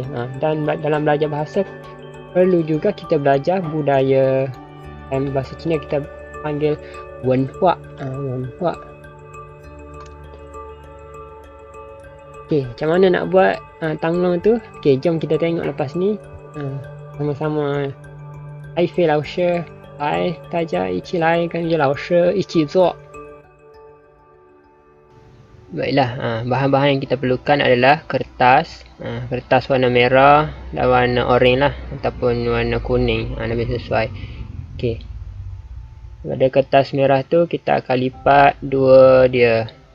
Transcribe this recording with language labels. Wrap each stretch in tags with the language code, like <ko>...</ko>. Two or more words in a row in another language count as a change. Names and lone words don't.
<ms>Dan dalam belajar bahasa perlu juga kita belajar budaya. Dalam bahasa Cina kita panggil wenhua. Okey, macam mana nak buat tanglong tu? Okey, jom kita tengok lepas ni sama-sama.</ms> <zh>艾菲老师来，大家一起来跟着老师一起做。</zh> <ms>Baiklah, bahan-bahan yang kita perlukan adalah kertas, kertas warna merah dan warna oranye lah, ataupun warna kuning, lebih sesuai. Okey, pada kertas merah tu kita akan lipat dua dia.</ms>